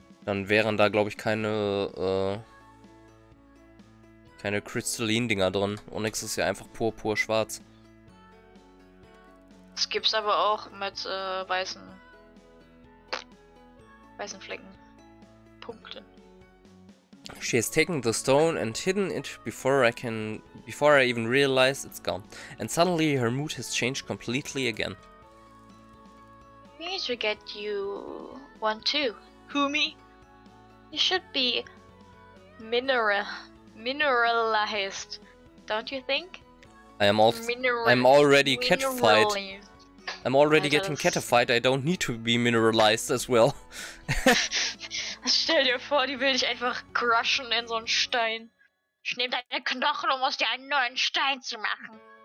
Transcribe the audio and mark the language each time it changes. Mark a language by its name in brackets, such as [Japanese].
[German] Dann wären da, glaube ich, keine Crystalline-Dinger drin. Onyx ist ja einfach pur schwarz. Das gibt's aber auch mit weißen Flecken. Punkten. [English] She has taken the stone and hidden it before I even realize it's gone. And suddenly her mood has changed completely again. We need to get you one too. Who, me? You should be mineralized, don't you think? I'm already catified. I'm already getting catified. I don't need to be mineralized as well. [German] Stell dir vor, die will dich einfach crushen in so einen Stein. Ich nehme deine Knochen, um aus dir einen neuen Stein zu machen.